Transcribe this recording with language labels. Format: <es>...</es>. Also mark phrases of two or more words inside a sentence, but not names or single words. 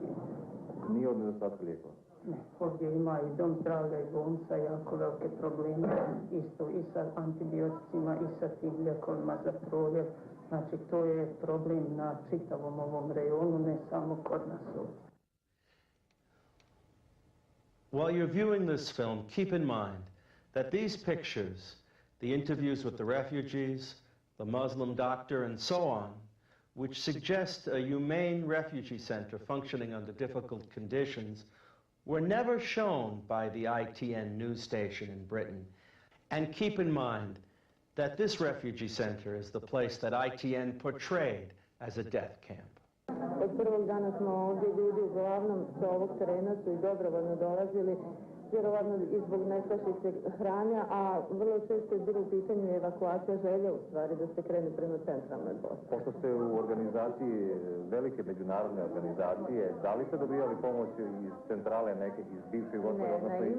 <bs>Nije od nedostatka lijekova? Ne, ovdje ima i dom zdravlja i bolnica jako velike probleme, isto i sa antibioticima i sa tim lijekovima za proljev. Znači, to je problem na čitavom ovom rejonu, ne samo kod nas ovdje.</bs> <en>While you're viewing this film, keep in mind that these pictures, the interviews with the refugees, the Muslim doctor, and so on, which suggest a humane refugee center functioning under difficult conditions, were never shown by the ITN news station in Britain. And keep in mind that this refugee center is the place that ITN portrayed as a death camp.</en> <bs>Od prvog dana smo ovdje ljudi uglavnom sa ovog terena su i dobrovoljno dolazili, vjerovatno i zbog nestašice hranja, a vrlo često je bilo u pitanju evakuacija želje u stvari da se krene prema centralnoj Bosni. Pošto ste u organizaciji, velike međunarodne organizacije, da li ste dobijali pomoć iz centrale nekih iz bivše Jugoslavije, odnosno iz Evrope?</bs>